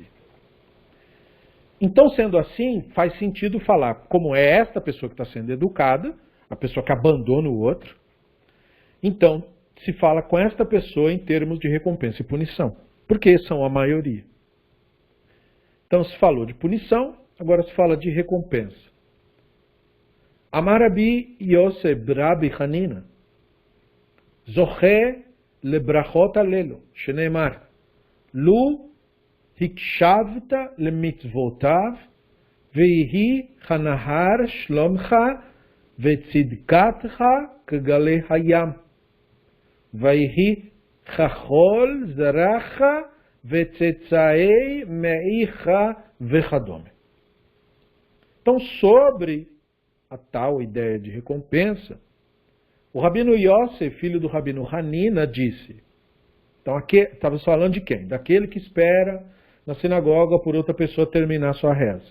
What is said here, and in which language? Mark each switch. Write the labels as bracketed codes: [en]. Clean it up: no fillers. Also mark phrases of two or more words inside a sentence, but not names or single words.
[pt] Então, sendo assim, faz sentido falar como é esta pessoa que está sendo educada, a pessoa que abandona o outro. Então, se fala com esta pessoa em termos de recompensa e punição, porque são a maioria. Então, se falou de punição, agora se fala de recompensa. [he] אמר רבי יוסף רבי חנינא, זוכה לברכות אלו, שנאמר, לו הקשבת למצותיו, ויהי הנהר שלומך, וצדקתך כגלי הים, ויהי כחול זרעך, וצאצאי מעיך, וכדומה. [pt] Então, sobre a tal ideia de recompensa, o Rabino Yosef, filho do Rabino Hanina, disse, então aqui estava falando de quem? Daquele que espera na sinagoga por outra pessoa terminar sua reza.